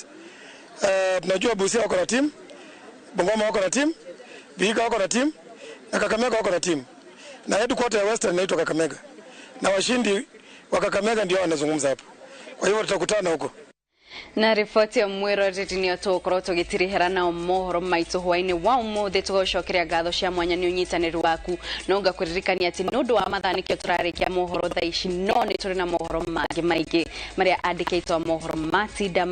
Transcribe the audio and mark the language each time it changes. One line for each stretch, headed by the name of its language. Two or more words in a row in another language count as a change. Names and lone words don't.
Swahili: Tunajua Busia wako na team. Bungoma wako na team, Vihiga wako na team, na Kakamega wako na team. Na headquarter ya Western inaitwa Kakamega. Na washindi wa Kakamega ndio wanazungumza hapa. Kwa hivyo tutakutana huko.
Kikuyu: Na ripoti ya mwero ritini otokoro tugitirihera na mohoro maitu hwaini wa umuthi tugocokeria ngatho cia mwanya ni unyitaniri waku nonga kuririkania ati nundu wa mathanikio turarikia mohoro thaa ici no ni turi na mohoro mangi maige maria andikitwo mohoro matinda